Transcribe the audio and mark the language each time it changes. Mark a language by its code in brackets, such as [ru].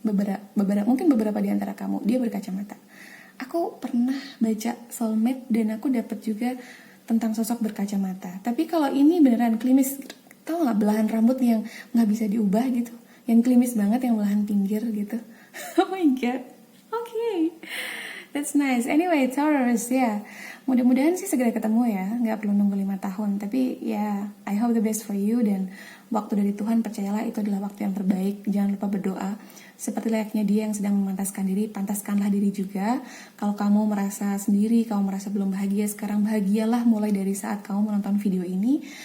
[id] Mungkin beberapa di antara kamu dia berkacamata. Aku pernah baca soulmate dan aku dapat juga tentang sosok berkacamata. Tapi kalau ini beneran klimis, tau nggak belahan rambut yang nggak bisa diubah gitu, yang klimis banget, yang belahan pinggir gitu. [en] Oh my god, okay, that's nice. [id] Anyway, Taurus ya, mudah-mudahan sih segera ketemu ya, nggak perlu nunggu 5 tahun. Tapi ya, [en] I hope the best for you, [id] dan waktu dari Tuhan, percayalah itu adalah waktu yang terbaik. Jangan lupa berdoa. Seperti layaknya dia yang sedang memantaskan diri, pantaskanlah diri juga. Kalau kamu merasa sendiri, kamu merasa belum bahagia sekarang, bahagialah mulai dari saat kamu menonton video ini.